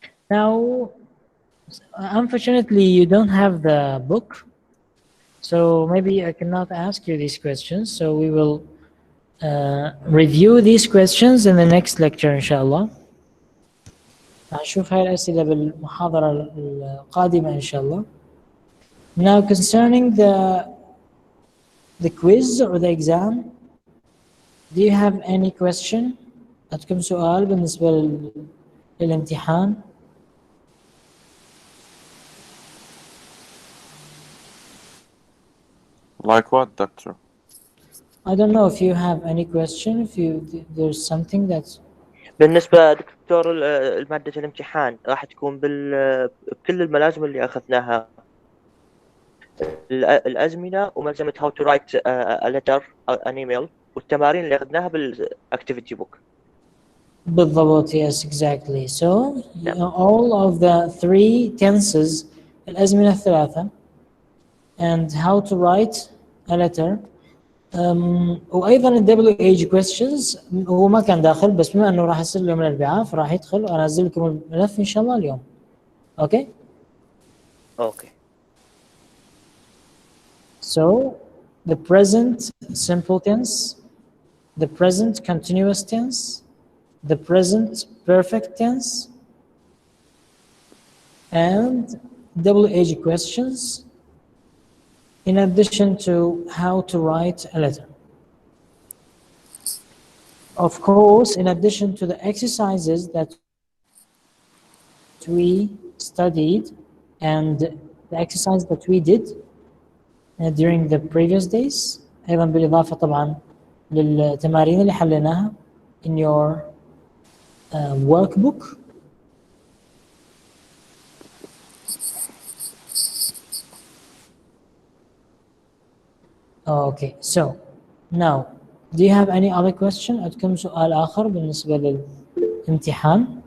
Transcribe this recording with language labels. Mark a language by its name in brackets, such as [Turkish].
[English] Now, unfortunately, you don't have the book, so maybe I cannot ask you these questions. So we will review these questions in the next lecture, inshallah. [Arabic] هنشوف هاي الأسئلة بالمحاضرة القادمة إن شاء الله. [English] Now, concerning the quiz or the exam, do you have any question? [Arabic] عندكم سؤال بالنسبة للامتحان؟ [English] Like what, doctor? I don't know if you have any question, if there's something that's... [Arabic] بالنسبة دكتور المادة الامتحان راح تكون بكل الملازم اللي أخذناها الأزمنة وملزمة [English] how to write a letter an email [Arabic] والتمارين اللي أخذناها بالactivity book. بالضبط, [English] yes, exactly. So all of the 3 tenses [Arabic] الأزمنة الثلاثة [English] and how to write a letter. [Arabic] وأيضا ال WH questions هو ما كان داخل بس بما أنه راح يصير اليوم الأربعاء فراح يدخل وأنزل لكم الملف إن شاء الله اليوم. [English] Okay? Okay. So the present simple tense, the present continuous tense, the present perfect tense, and WH questions, in addition to how to write a letter. Of course, in addition to the exercises that we studied and the exercise that we did during the previous days, [Arabic] أيضا بالإضافة طبعا للتمارين اللي حليناها [English] in your workbook. Okay, so now do you have any other question? عندكم سؤال آخر بالنسبة للامتحان؟